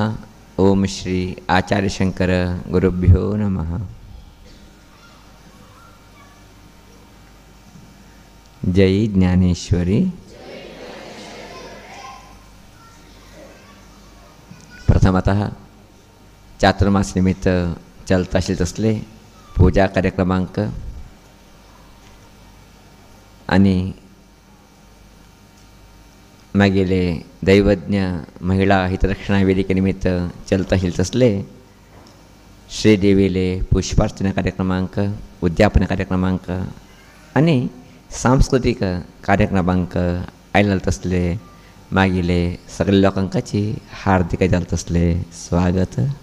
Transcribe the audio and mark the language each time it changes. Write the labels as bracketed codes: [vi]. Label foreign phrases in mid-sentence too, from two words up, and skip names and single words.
[sa] ओम श्री आचार्य शंकर गुरुभ्यो नमः। [kok] जय ज्ञानेश्वरी। प्रथमतः चातुर्मास निमित्त चलता शिल्त असले पूजा कार्यक्रमांक आणि मागेले दैवज्ञ महिला हितरक्षणा वेदिकेनिमित्त चलता शिल्त असले श्रीदेवीले पुष्पार्चना कार्यक्रमांक उद्यापन कार्यक्रमांक आणि सांस्कृतिक कार्यक्रमांक आयलत असले मागेले सगळ्या लोकांची हार्दिक जालत असले स्वागत।